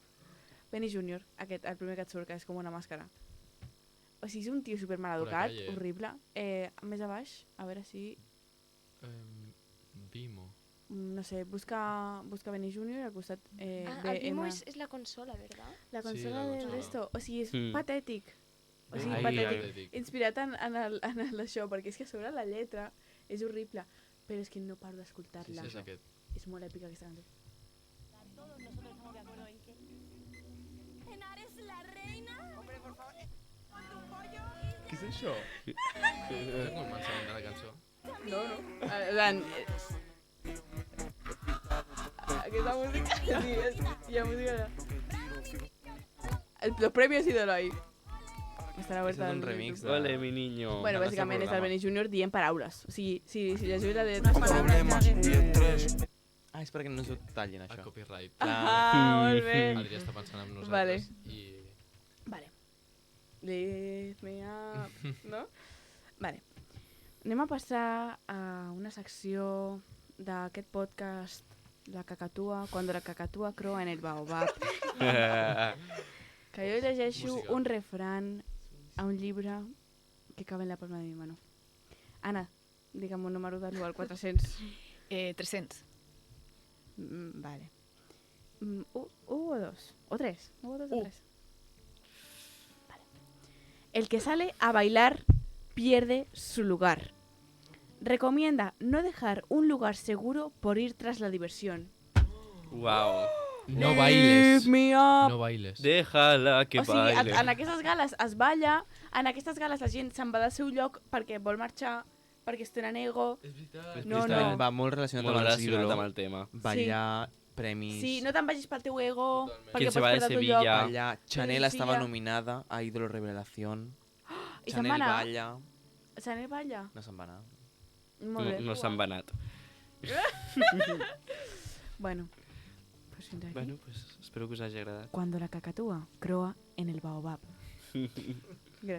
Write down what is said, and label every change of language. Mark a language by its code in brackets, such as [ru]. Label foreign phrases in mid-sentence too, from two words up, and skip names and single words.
[ca] Benny Junior, el primer que et surt, que és com una màscara. O sigui, és un tio super maleducat, calle. horrible. Més a baix, a veure si... Vimo. No sé, busca Benny Junior al costat El Vimo BM. és la consola, ¿verdad? La Sí, consola la de consola. esto. O sigui, és Mm. patètic. O sigui, Ai, patètic. Inspirat en això, perquè és que a sobre la lletra és horrible, però és que no paro Sí, d'escoltar-la. sí, és aquest. És molt èpica aquesta cançó. [es] Todos nosotros estamos de acuerdo en que Henares la reina. Hombre, por favor. [ca] Què és això? És el començament de la cançó. Aquesta música... Sí, hi ha música... [es] Los premios ídolo ahí. [ca] Estarà És un remix de... [es] Ole, mi niño. [ca] Bueno, del nostre bàsicament és el programa. Benny Junior dient paraules. O sigui, si llegiu la lletra... Ah, és perquè no us ho tallin, El això. copyright. Ah, molt bé. Adrià està pensant en nosaltres. Vale. I... Vale. [en] Lift me up, [ca] no? Vale. Anem a passar a una secció d'aquest podcast, La Cacatua, [es] cuando la cacatúa croa en el baobab. [ca] Que jo llegeixo Música. [es] un refrán a un llibre que cabe en la palma de mi mano. [ca] Anna, digue'm un número de l'1 al 400. 300. Vale. 1 o 2? ¿O 3? 1 o 2 o 3. [es] Vale. El que sale a bailar pierde su lugar. Recomienda no dejar un lugar seguro por ir tras la diversión. [ca] Uau. [es] No bailes. [en] Lift me up. [es] No bailes. Déjala que [ca] O sigui, [es] baile. [ca] en aquestes gales es balla, en aquestes gales la gent se'n va del seu lloc perquè vol marxar, perquè es tenen ego. És veritat. No, Justament no. Va molt relacionat Molt amb el relacionat ídolo. amb el tema. Ballar, premis... Sí, no te'n vagis pel teu ego, Totalment. perquè [es] Quien se [ca] pots [es] va de [ca] perdre el teu [es] Sevilla. [ca] lloc. Ballar. Chanel Sí, [es] estaba [ca] ja. [es] nominada a Ídolo Revelación. [ca] I se'n va Chanel anar? balla. Chanel balla? No se'n va anar. Molt bé. No s'han vanat. [es] Bueno, pues [ca] fins aquí. [es] Bueno, pues [ca] espero que us hagi agradat. [es] Cuando la cacatúa croa en el baobab. [ca] Gràcies.